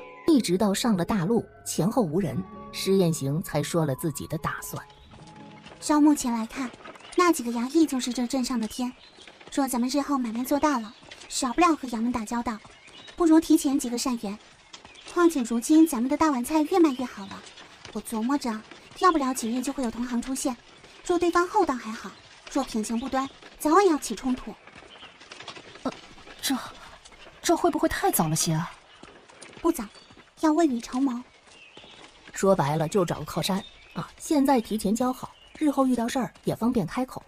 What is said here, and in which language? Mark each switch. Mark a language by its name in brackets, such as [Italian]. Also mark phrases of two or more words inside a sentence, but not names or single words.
[Chinese] 一直到上了大路，前後無人，施雁行才說了自己的打算。照目前來看，那幾個衙役就是這鎮上的天。若咱們日後買賣做大了，少不了和衙門打交道，不如提前幾個善緣。況且如今咱們的大碗菜越賣越好了，我琢磨着，要不了幾日就會有同行出現。若對方厚道還好，若品行不端，早晚要起衝突。這會不會太早了些啊？不早，要未雨綢繆。說白了就找個靠山啊！現在提前交好，日後遇到事兒也方便開口。